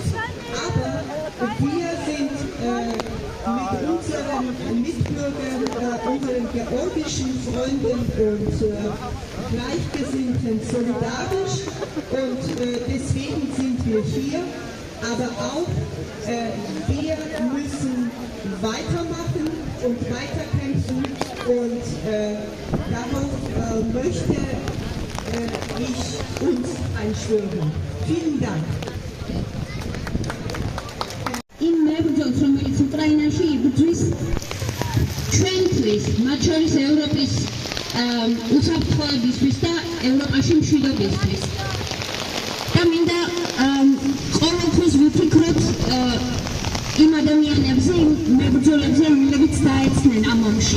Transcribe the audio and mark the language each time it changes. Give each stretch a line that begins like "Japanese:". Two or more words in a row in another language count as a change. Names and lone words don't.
German: aber wir sind mit unseren Mitbürgern, unseren georgischen Freunden und Gleichgesinnten solidarisch, und deswegen sind wir hier, aber auch wir müssen weitermachen und weiterkämpfen, und darauf möchte ich uns einschwören. Vielen Dank.
Georgian: იმ მებრძოლს, რომელიც უკრაინაში იბრძვის ჩვენთვის, მათ შორის ევროპის უსაფრთხოებისთვის და ევროპაში მშვიდობისთვის. და მინდა ყოველთვის ვიფიქროთ იმ ადამიანებზე, იმ მებრძოლებზე, რომლებიც დაეცნენ ამ ომში.